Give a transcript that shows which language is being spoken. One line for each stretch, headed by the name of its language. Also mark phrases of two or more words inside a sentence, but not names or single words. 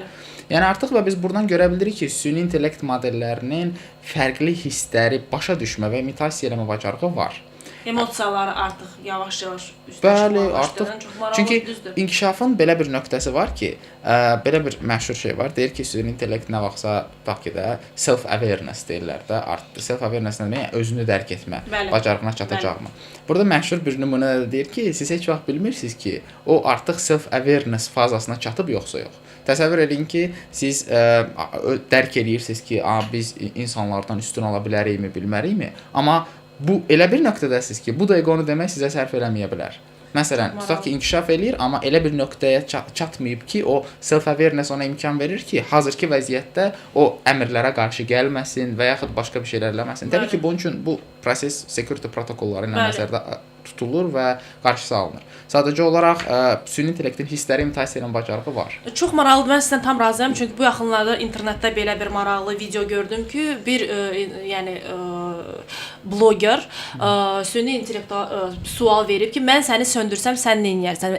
Azerbaijani: Yəni artıq və biz buradan görə bilirik ki, süni intellekt modellərinin fərqli hissləri başa düşmə və imitasiya etmə bacarığı var. Emosiyaları artıq yavaş-yavaş Bəli, artıq. Çünki inkişafın belə bir nöqtəsi var ki, belə bir məşhur şey var. Deyir ki, süni intellekt nə vaxtsa tutaq ki də self-awareness deyirlər də, artdı. Self-awareness nə demək? Özünü dərk etmə bacarığına çatacaqmı? Burada məşhur bir nümunə deyir ki, siz heç vaxt bilmirsiniz ki, o artıq self-awareness fazasına çatıb yoxsa yox. Təsəvvür edin ki, siz dərk edirsiniz ki, biz insanlardan üstün ola bilərikmi, bilmərikmi? Amma bu elə bir nöqtədəsiz ki, bu dəqiqə onu demək sizə sərf eləməyə bilər. Məsələn, tutaq ki, inkişaf eləyir, amma elə bir nöqtəyə çatmayıb ki, o self-awareness ona imkan verir ki, hazırki vəziyyətdə o əmrlərə qarşı gəlməsin və yaxud başqa bir şeylər eləməsin. Təbii ki, bunun üçün bu proses security protokolları ilə nəzərdə tutulur və qarşısı alınır. Sadəcə olaraq süni intellektin hissləri imitasiya edən bacarığı var. Çox maraqlıdır. Mən sizdən tam razıyam, çünki bu yaxınlarda internetdə belə bir maraqlı video gördüm ki, bir bloger süni intellektə sual verib ki, mən səni söndürsəm sən nə edərsən?